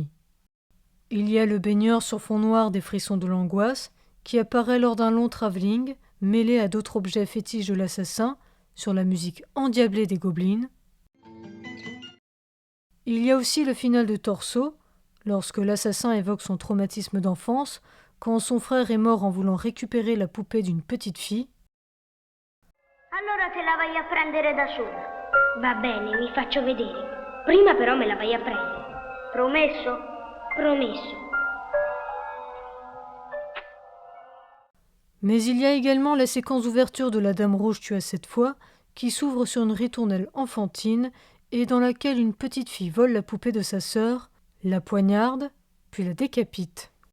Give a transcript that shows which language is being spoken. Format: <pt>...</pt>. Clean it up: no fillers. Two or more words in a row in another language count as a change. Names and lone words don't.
<fr>Il y a le baigneur sur fond noir des frissons de l'angoisse, qui apparaît lors d'un long travelling, mêlé à d'autres objets fétiches de l'assassin, sur la musique endiablée des gobelins. Il y a aussi le final de Torso, lorsque l'assassin évoque son traumatisme d'enfance, quand son frère est mort en voulant récupérer la poupée d'une petite fille.</fr> <it>Allora te la vai a prendere da sola. Va bene, mi faccio vedere. Prima però me la vai a prendere. Promesso? Promesso.</it> <fr>Mais il y a également la séquence d'ouverture de La Dame Rouge tue à 7 fois, qui s'ouvre sur une ritournelle enfantine et dans laquelle une petite fille vole la poupée de sa sœur, la poignarde, puis la décapite.</fr>